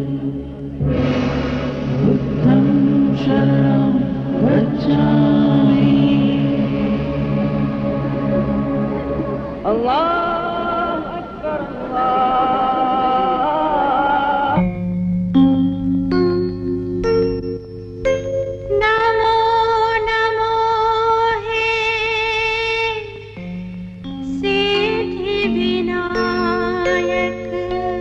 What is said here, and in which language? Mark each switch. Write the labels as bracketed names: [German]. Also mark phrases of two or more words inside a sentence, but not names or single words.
[Pali] बुद्धं शरणं गच्छामि। [Arabic] الله أكبر [Hindi] नमो नमो हे सिद्धि विनायक